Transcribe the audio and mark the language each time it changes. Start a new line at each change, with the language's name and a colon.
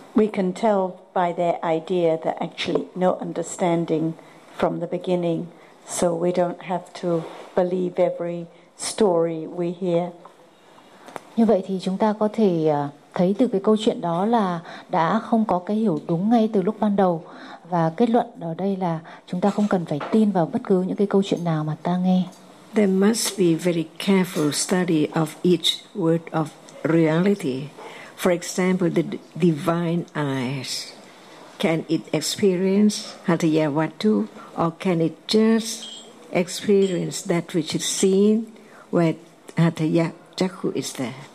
English: We can tell by their idea that actually no understanding from the beginning. So we don't have to believe every story we hear.
Vietnamese: Như vậy thì chúng ta có thể thấy từ cái câu chuyện đó là đã không có cái hiểu đúng ngay từ lúc ban đầu. Và kết luận ở đây là chúng ta không cần phải tin vào bất cứ những cái câu chuyện nào mà ta nghe.
English: There must be very careful study of each word of reality. For example, the divine eyes. Can it experience Hatayavattu, or can it just experience that which is seen with Hatayavattu?